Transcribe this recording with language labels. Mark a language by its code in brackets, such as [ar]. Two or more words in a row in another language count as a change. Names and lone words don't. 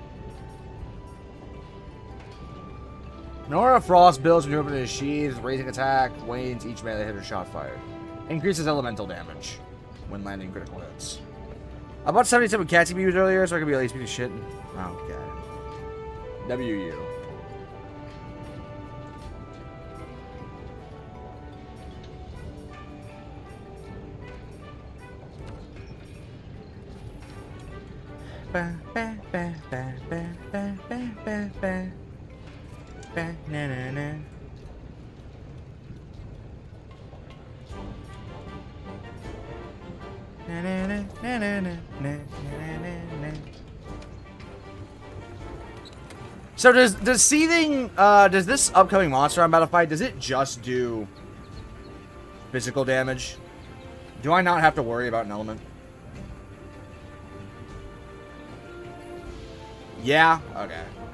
[en] Nora Frost builds when you open his sheath, raising attack, wanes each melee hit or shot fired. Increases elemental damage when landing critical hits. I bought 77 cat TVs earlier so I could be at least beating shit. Okay. WU. Ba, ba, ba, ba, ba, ba, ba, ba, ba. Ba, na, na, na. Na, na, na, na, na, na, na, na, na. So does seething does this upcoming monster I'm about to fight, does it just do physical damage? Do I not have to worry about an element? Yeah? Okay.